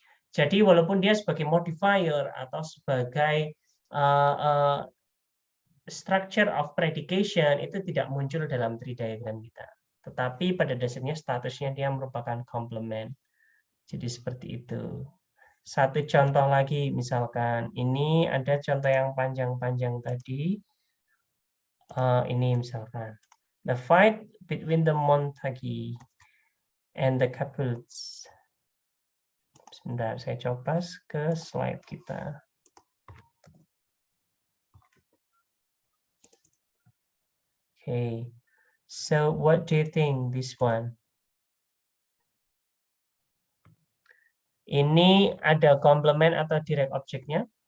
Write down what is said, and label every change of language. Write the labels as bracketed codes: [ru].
[id] Jadi walaupun dia sebagai modifier atau sebagai structure of predication itu tidak muncul dalam tree diagram kita. Tetapi pada dasarnya statusnya dia merupakan complement. Jadi seperti itu. Satu contoh lagi, misalkan ini ada contoh yang panjang-panjang tadi. Ini misalkan. [en] The fight between the Montague and the Capulets. [id] Sebentar, saya coba ke slide kita. [en] Okay. So what do you think this one? [id] Ini ada komplement atau direct objeknya?